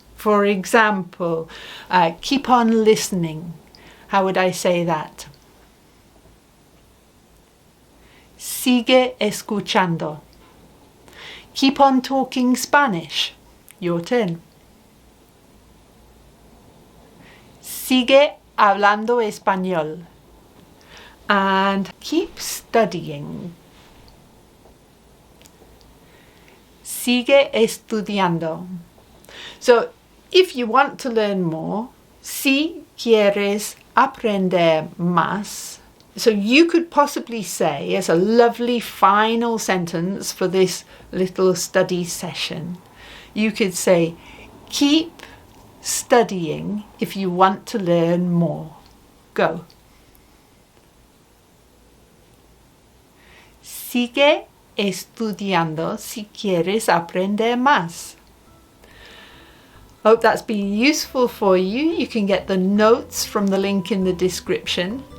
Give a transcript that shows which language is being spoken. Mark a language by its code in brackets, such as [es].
[en] For example, keep on listening. How would I say that? [es] Sigue escuchando. [en] Keep on talking Spanish. Your turn. [es] Sigue hablando español. [en] And keep studying. [es] Sigue estudiando. [en] So, if you want to learn more, [es] si quieres aprender más. [en] So you could possibly say, as a lovely final sentence for this little study session, you could say, keep studying if you want to learn more. Go. [es] Sigue estudiando si quieres aprender más. [en] Hope that's been useful for you. You can get the notes from the link in the description.